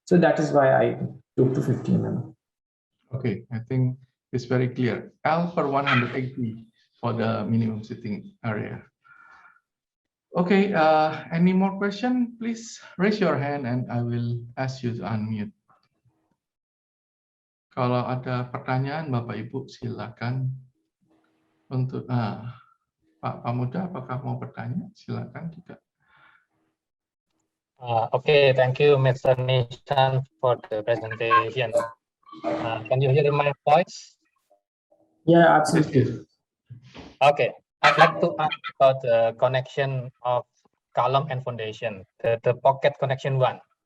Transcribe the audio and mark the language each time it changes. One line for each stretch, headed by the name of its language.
English: So that is why I took to 50 mm. Okay, I think it's very clear. L per 180 for the minimum seating area. Okay, any more question? Please raise your hand and I will ask you to unmute.
Indonesian: Kalau ada pertanyaan, Bapak Ibu silakan. Untuk Pak Pamuda, apakah mau bertanya? Silakan juga.
English: Okay, thank you, Mr. Nishant, for the presentation. Can you hear my voice? Yeah, absolutely. Okay, I'd like to ask about the connection of column and foundation, the pocket connection one.